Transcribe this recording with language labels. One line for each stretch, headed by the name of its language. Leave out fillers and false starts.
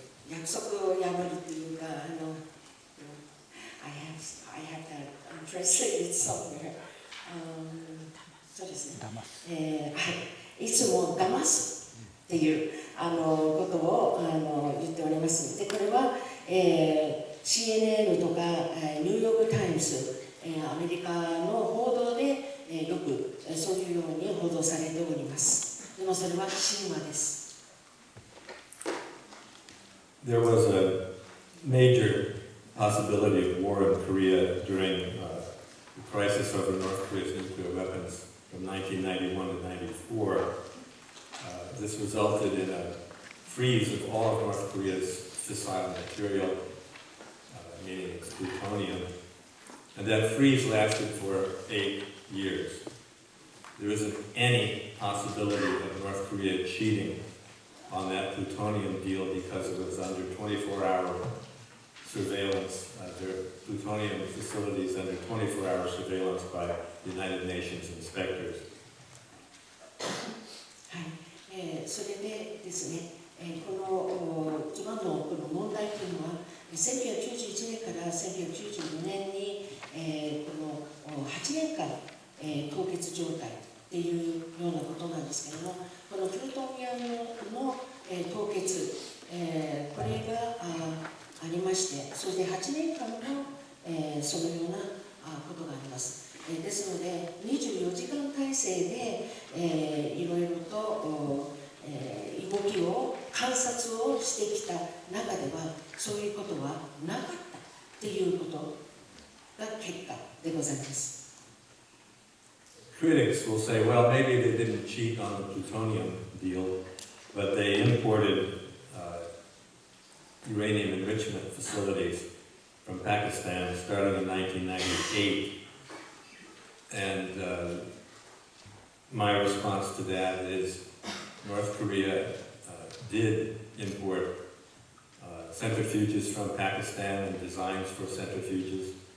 Japanese: 約束を破るというか、
English: I have that translated somewhere.
Japanese: そうですね。はい、いつも騙すっていうことを言っております。で、これは、CNN とかニューヨーク・タイムズ、アメリカの報道で、よくそういうように報道されております。でもそれは神話です。
English: There was a major possibility of war in Korea during the crisis over North Korea's nuclear weapons from 1991 to 94. This resulted in a freeze of all of North Korea's fissile material, meaning its plutonium, and that freeze lasted for 8 years. There isn't any possibility of North Korea cheating on that plutonium deal because it was under 24-hour surveillance, their plutonium facilities under 24-hour surveillance by the United Nations inspectors.
Japanese: はい、それでですね、この一番のこの問題というのは、1991年から1995年に、この8年間、凍結状態っていうようなことなんですけれども、このプルトニウムの、凍結、これがありまして、そして8年間の、そのようなことがあります。ですので、24時間体制で、いろいろと動きを観察をしてきた中では、そういうことはなかったっていうことが結果でございます。
English: Critics will say, well, maybe they didn't cheat on the plutonium deal, but they imported uranium enrichment facilities from Pakistan starting in 1998. And my response to that is North Korea did import centrifuges from Pakistan and designs for centrifuges.